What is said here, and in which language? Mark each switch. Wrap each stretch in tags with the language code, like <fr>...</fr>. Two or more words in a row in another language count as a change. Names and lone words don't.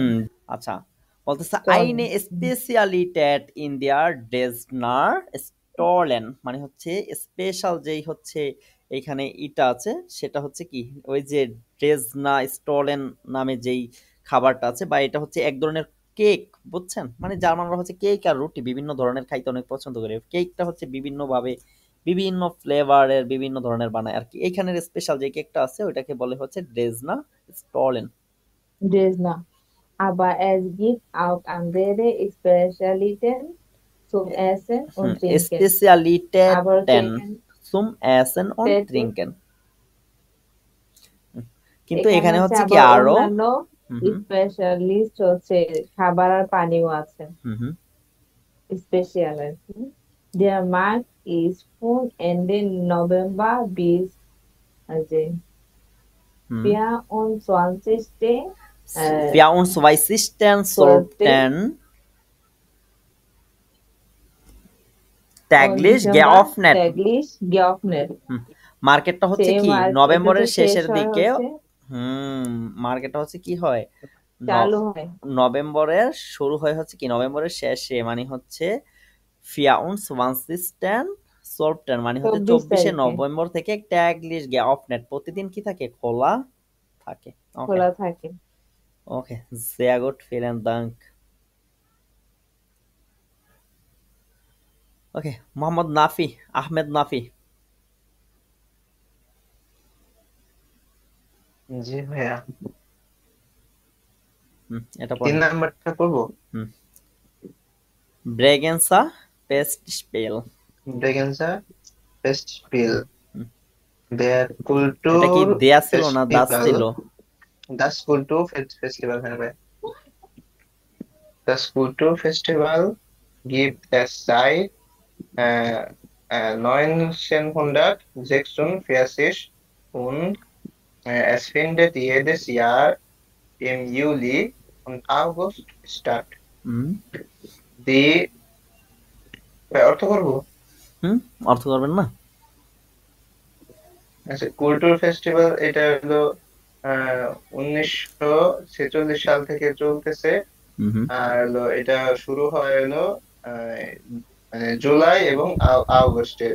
<bn>আচ্ছা বলতেছে</bn> <de>Eine Spezialität in der Dresdner Stollen,</de> <bn>মানে হচ্ছে স্পেশাল যেই হচ্ছে এখানে ইটা আছে সেটা হচ্ছে কি ওই যে ড্রেসনা স্টলেন নামে যেই খাবারটা আছে, বা এটা হচ্ছে এক ধরনের কেক, বুঝছেন? মানে জার্মানরা হচ্ছে কেক আর রুটি বিভিন্ন ধরনের খাইতে অনেক পছন্দ করে। কেকটা হচ্ছে বিভিন্ন ভাবে বিভিন্ন ফ্লেভারের বিভিন্ন ধরনের বানায় আর কি। এইখানের স্পেশাল যে কেকটা আছে ওইটাকে বলে হচ্ছে ড্রেসনা স্টলেন।</bn> <de>Dresdner. Aber es gibt auch andere Spezialitäten zum Essen und Trinken. Spezialitäten zum Essen und Trinken.</de> <bn>কিন্তু এখানে হচ্ছে কি আরো স্পেশালিস্ট হচ্ছে খাবার আর পানিও আছে স্পেশাল আর কি।</bn> <de>Der Markt ist von Ende November bis 24. Sollten täglich geöffnet.</de> <bn>মার্কেটটা হচ্ছে কি নভেম্বরের শেষের দিকে, মার্কেটটা হচ্ছে কি হয় চালু হয় নভেম্বরের শুরু হয় হচ্ছে কি নভেম্বরের শেষে, মানে হচ্ছে 24. Sollten মানে হচ্ছে 24শে নভেম্বর থেকে</bn> <de>täglich geöffnet</de> <bn>প্রতিদিন কি থাকে খোলা থাকে। খোলা থাকে। ওকে,</bn> <de>sehr gut, vielen Dank.</de> <bn>ওকে, মোহাম্মদ নাফি, আহমেদ নাফি। জি ভাইয়া, এটা 3 নাম্বারটা পড়বো। ব্রেগেন্সা ফেস্টস্পিল। ব্রেগেন্সা ফেস্টস্পিল</bn> <de>der Kultur</de> <bn>এটা কি দেয়া ছিল না দাস ছিল?</bn> <de>Das Kulturfestival হবে। Das Kulturfestival gibt es seit 1946 und es findet jedes Jahr im Juli und August statt.</de> <bn>Die অর্থ করবো? অর্থ করবেন না? আচ্ছা, কুলটুর ফেস্টিভ্যাল এটা হলো 1946 সাল থেকে চলতেছে, আর হলো এটা শুরু হয় হলো মানে জুলাই এবং আগস্টে,</bn>